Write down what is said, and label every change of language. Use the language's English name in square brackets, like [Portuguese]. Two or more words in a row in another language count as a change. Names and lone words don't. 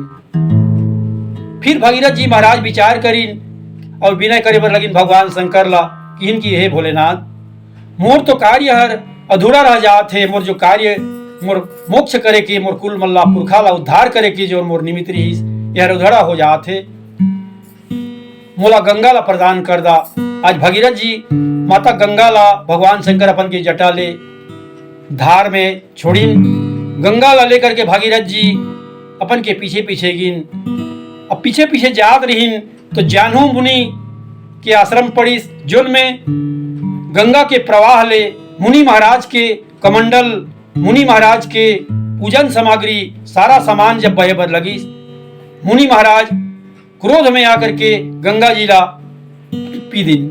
[Chhattisgarhi] फिर भागीरथ जी महाराज विचार करीन और विनय करे बर लगिन भगवान शंकर ला कि इनकी हे भोलेनाथ मोर तो कार्य हर अधूरा रह जात है, मोर जो कार्य मोर मोक्ष करे के मोर कुल मल्ला पुरखा ला उद्धार करे के जो मोर निमित्त रहीस यह अधूरा हो जात है, मोला गंगा ला प्रदान कर दा। आज भागीरथ जी माता गंगा ला भगवान शंकर अपन के जटा ले धार में छोड़िन। गंगा ला लेकर के भागीरथ जी अपन के पीछे पीछे गिन। अब पीछे पीछे जात रहीन तो जानू मुनि के आश्रम पड़ी जोन में गंगा के प्रवाह ले मुनि महाराज के कमंडल, मुनि महाराज के पूजन सामग्री, सारा सामान जब बहे बर लगी, मुनि महाराज क्रोध में आकर के गंगा जी ला पी दिन।